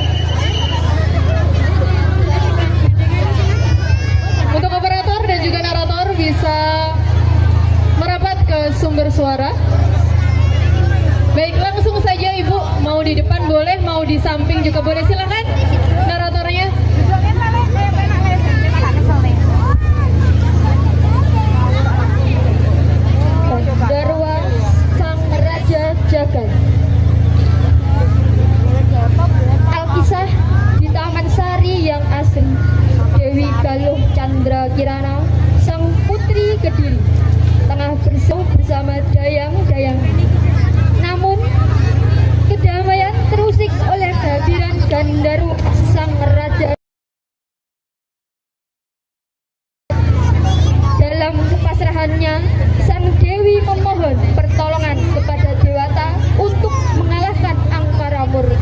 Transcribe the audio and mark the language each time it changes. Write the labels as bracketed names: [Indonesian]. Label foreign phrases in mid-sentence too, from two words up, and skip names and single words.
[Indonesian] Untuk operator dan juga narator bisa merapat ke sumber suara. Baik, langsung saja Ibu, mau di depan boleh, mau di samping juga boleh, silakan naratornya. Gandarwa Sang Raja Jagat. Alkisah di Taman Sari yang asri, Dewi Galuh Chandra Kirana, sang putri Kediri, tengah bersama dayang-dayang. Namun kedamaian terusik oleh kehadiran Gandarwa Sang Raja. Dalam kepasrahannya, sang Dewi memohon pertolongan kepada Dewata untuk mengalahkan angkara murka.